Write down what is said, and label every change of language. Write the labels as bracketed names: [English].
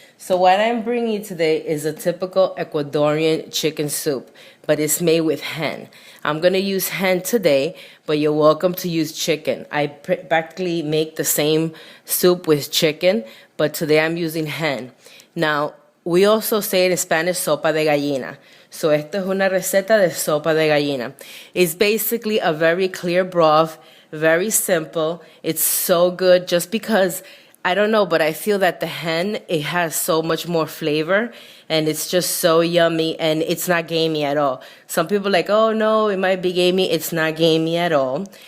[English] So what I'm bringing you today is a typical Ecuadorian chicken soup, but it's made with hen. I'm gonna use hen today, but you're welcome to use chicken. I practically make the same soup with chicken, but today I'm using hen. Now, we also say it in Spanish, sopa de gallina. [Spanish] So esta es una receta de sopa de gallina. [English] It's basically a very clear broth, very simple. It's so good just because, I don't know, but I feel that the hen, it has so much more flavor and it's just so yummy and it's not gamey at all. Some people are like, oh no, it might be gamey. It's not gamey at all.